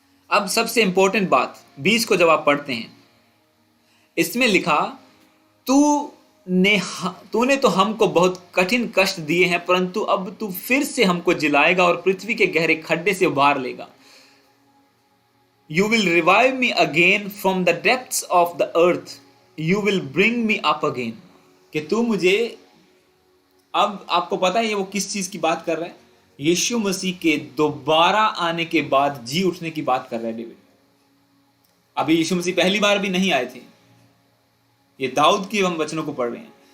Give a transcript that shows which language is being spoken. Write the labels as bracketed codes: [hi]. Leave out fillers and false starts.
[hi] अब सबसे इंपॉर्टेंट बात 20 को जब आप पढ़ते हैं, इसमें लिखा, तूने तो हमको बहुत कठिन कष्ट दिए हैं, परंतु अब तू फिर से हमको जिलाएगा और पृथ्वी के गहरे खड्डे से उबार लेगा। [en] You will revive me again from the depths of the earth. You will bring me up again. [hi] कि तू मुझे, अब आपको पता है ये वो किस चीज की बात कर रहा है? यीशु मसीह के दोबारा आने के बाद जी उठने की बात कर रहा है डेविड। अभी यीशु मसीह पहली बार भी नहीं आए थे, ये दाऊद की हम वचनों को पढ़ रहे हैं।